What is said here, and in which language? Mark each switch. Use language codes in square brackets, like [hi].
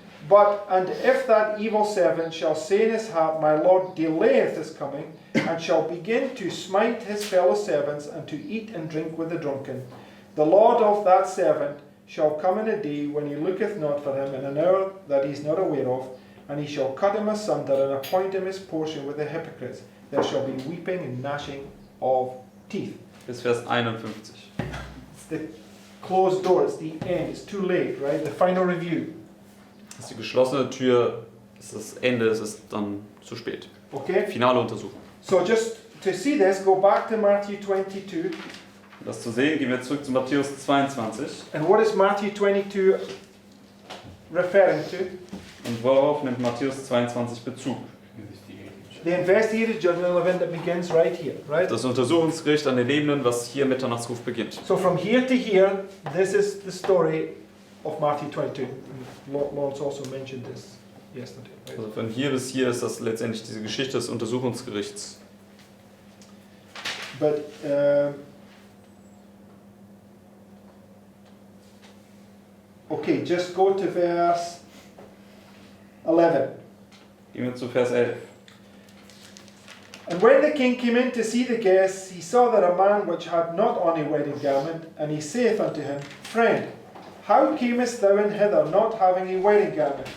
[en] And if that evil servant shall say in his heart, My Lord delayeth his coming, and shall begin to smite his fellow servants, and to eat and drink with the drunken, the Lord of that servant shall come in a day when he looketh not for him, in an hour that he is not aware of, and he shall cut him asunder, and appoint him his portion with the hypocrites. There shall be weeping and gnashing of teeth. [de] Bis Vers 51. [en] It's the closed door, it's the end, it's too late, right? The final review. [de] Das ist die geschlossene Tür, das ist das Ende, es ist dann zu spät. [en] Okay? [de] Finale Untersuchung. [en] So just to see this, go back to Matthew 22. [de] Um das zu sehen, gehen wir zurück zu Matthäus 22. [en] And what is Matthew 22 referring to? [de] Und worauf nimmt Matthäus 22 Bezug? [en] Investigative. The investigative judgmental event that begins right here, right? [de] Das Untersuchungsgericht an den Lebenden, was hier Mitternachtsruf beginnt. [en] So from here to here, this is the story of Matthew 22. Lawrence also mentioned this yesterday. Right? [de] Also von hier bis hier ist das letztendlich diese Geschichte des Untersuchungsgerichts. [en] But okay, just go to verse 11. [de] Gehen wir zu Vers 11. [en] And when the king came in to see the guests, he saw that a man which had not on a wedding garment, and he saith unto him, Friend, how camest thou in hither not having a wedding garment?